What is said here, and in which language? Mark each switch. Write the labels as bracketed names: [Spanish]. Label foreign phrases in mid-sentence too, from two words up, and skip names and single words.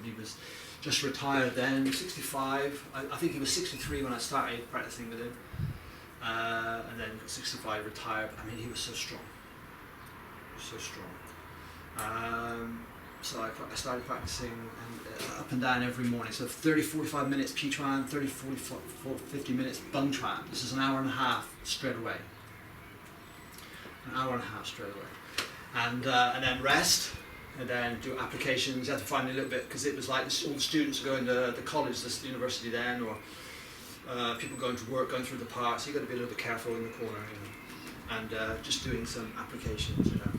[English] He was just retired then, 65, I think he was 63 when I started practicing with him. And then 65 retired. I mean, he was so strong. So strong. So I started practicing up and down every morning. So 30-45 minutes [Mizo] pi chuan, [English] 30-50 minutes [Mizo] bung chuan. [English] This is an hour and a half straight away. an hour and a half straight away, and then rest, and then do applications. You have to find a little bit, because it was like all the students going to the college, the university then, or people going to work, going through the park, so you've got to be a little bit careful in the corner, you know, and just doing some applications, you know.